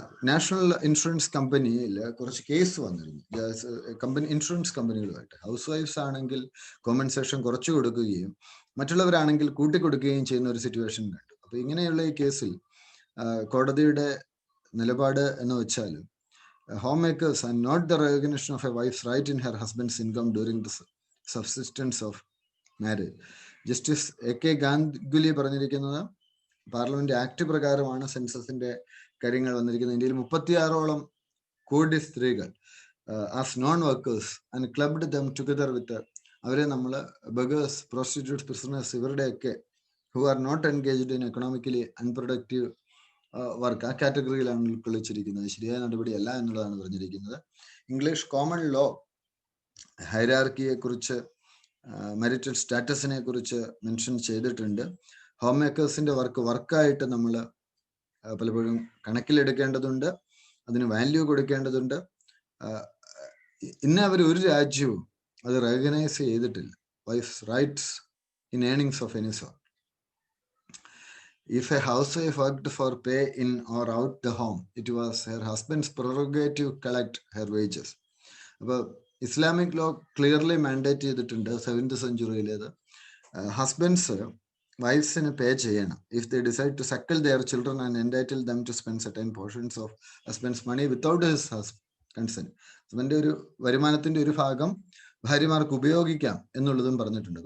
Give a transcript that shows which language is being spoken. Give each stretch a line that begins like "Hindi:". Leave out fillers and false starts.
Malayalam: National insurance കമ്പനിയിൽ കുറച്ച് case വന്നിരുന്നു ഇൻഷുറൻസ് കമ്പനികളുമായിട്ട്. ഹൗസ് വൈഫ്സ് ആണെങ്കിൽ കോമ്പൻസേഷൻ കുറച്ചു കൊടുക്കുകയും മറ്റുള്ളവരാണെങ്കിൽ കൂട്ടിക്കൊടുക്കുകയും ചെയ്യുന്ന ഒരു സിറ്റുവേഷൻ കണ്ടു. അപ്പൊ ഇങ്ങനെയുള്ള ഈ കേസിൽ കോടതിയുടെ നിലപാട് എന്ന് വെച്ചാൽ
English: homemakers and not the recognition of a wife's right in her husband's income during the subsistence of marriage.
Malayalam: Justice A.K. Ganguly പറഞ്ഞിരിക്കുന്നത് പാർലമെന്റ് ആക്ട് പ്രകാരമാണ് സെൻസസിന്റെ കാര്യങ്ങൾ വന്നിരിക്കുന്നത്. ഇന്ത്യയിൽ 36ഓളം കോടി സ്ത്രീകൾ
English: as non workers and clubbed them together with,
Malayalam: അവരെ നമ്മൾ ബഗേഴ്സ്, പ്രോസ്റ്റിറ്റ്യൂട്ട്സ്, പ്രിസണേഴ്സ്, ഇവരുടെയൊക്കെ
English: who are not engaged in economically unproductive work,
Malayalam: ആ കാറ്റഗറിയിലാണ് ഉൾക്കൊള്ളിച്ചിരിക്കുന്നത്. ശരിയായ നടപടിയല്ല എന്നുള്ളതാണ് പറഞ്ഞിരിക്കുന്നത്. ഇംഗ്ലീഷ് കോമൺ ലോ ഹൈറാർക്കിയെ കുറിച്ച്, മെരിറ്റൽ സ്റ്റാറ്റസിനെ കുറിച്ച് മെൻഷൻ ചെയ്തിട്ടുണ്ട്. ഹോം മേക്കേഴ്സിന്റെ വർക്കായിട്ട് നമ്മൾ പലപ്പോഴും കണക്കിലെടുക്കേണ്ടതുണ്ട്, അതിന് വാല്യൂ കൊടുക്കേണ്ടതുണ്ട്. ഇന്ന് അവർ ഒരു രാജ്യവും അത് റെക്കഗ്നൈസ് ചെയ്തിട്ടില്ല,
English: Wife's rights in earnings of any sort. If a housewife worked for pay in or out the home, it was her husband's prerogative to collect her wages.
Malayalam: അപ്പോൾ ഇസ്ലാമിക് ലോ ക്ലിയർലി മാൻഡേറ്റ് ചെയ്തിട്ടുണ്ട് 7th സെഞ്ചുറിയിലേത്. Husbands വൈഫ്സിന് പേ ചെയ്യണം
English: If they decide to suckle their children and entitle them to spend certain portions of husband's money without his consent.
Malayalam: ഹസ്ബൻഡിന്റെ ഒരു വരുമാനത്തിന്റെ ഒരു ഭാഗം ഭാര്യമാർക്ക് ഉപയോഗിക്കാം എന്നുള്ളതും പറഞ്ഞിട്ടുണ്ട്.